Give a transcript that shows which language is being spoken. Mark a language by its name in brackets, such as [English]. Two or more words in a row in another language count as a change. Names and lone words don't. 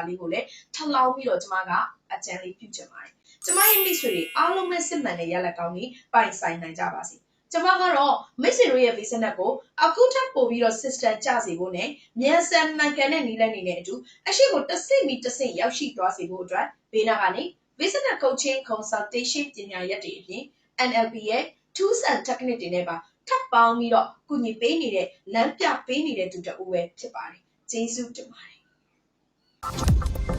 [Burmese] လေးကိုလည်းထပ်လောင်းပြီးတော့ကျမကအကြံလေးပြုချင်ပါတယ်ကျမရဲ့မိတ်ဆွေတွေအားလုံးပဲစစ်မှန်တဲ့ရလဒ် ကောင်းကြီးပိုင်ဆိုင်နိုင်ကြပါစေကျမကတော့မိတ်ဆွေတို့ရဲ့ business ကိုအခုထပ်ပို့ပြီးတော့ system ကျစေဖို့နဲ့မြန်ဆန်မှန်ကန်တဲ့နည်းလမ်းတွေနဲ့အတူအရှိကိုတစ်ဆင့်ရောက်ရှိသွားစေဖို့အတွက်ဘေးနာကနေ [English] business coaching consultation [Burmese] ပညာရပ်တွေအပြင် NLP ရဲ့ [English] tools and technique [Burmese] တွေနဲ့ပါထပ်ပေါင်းပြီးတော့ကုညီပေးနေတဲ့လမ်းပြပေးနေတဲ့သူတဦးပဲဖြစ်ပါတယ်ကျေးဇူးတင်ပါတယ်